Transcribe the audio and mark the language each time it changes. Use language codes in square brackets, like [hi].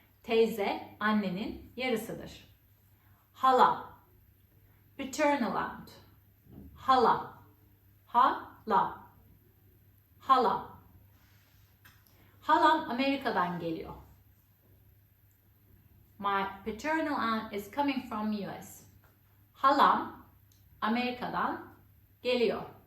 [tr] Teyze annenin yarısıdır. Hala, [en] paternal aunt. [tr] Hala, hala, hala. Halam Amerika'dan geliyor. [en] My paternal aunt is coming from US. [tr] Halam Amerika'dan geliyor.